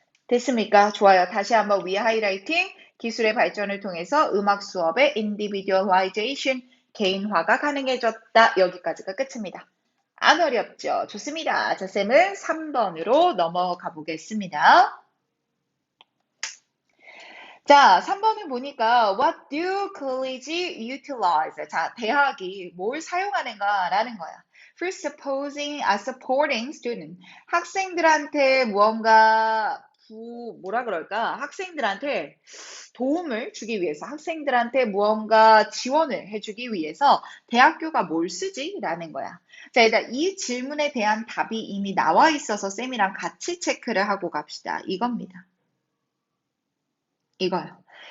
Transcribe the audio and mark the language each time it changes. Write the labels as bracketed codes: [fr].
[ko] 됐습니까? 좋아요. 다시 한번 위 하이라이팅. 기술의 발전을 통해서 음악 수업의 individualization, 개인화가 가능해졌다. 여기까지가 끝입니다. 안 어렵죠? 좋습니다. 자, 쌤은 3번으로 넘어가 보겠습니다. 자, 3번을 보니까 [en] What do colleges utilize? [ko] 자, 대학이 뭘 사용하는가라는 거야. [en] For supporting student. [ko] 학생들한테 무언가 뭐라 그럴까? 학생들한테 도움을 주기 위해서, 학생들한테 무언가 지원을 해주기 위해서 대학교가 뭘 쓰지? 라는 거야. 자, 일단 이 질문에 대한 답이 이미 나와 있어서 쌤이랑 같이 체크를 하고 갑시다. 이겁니다. 이거요.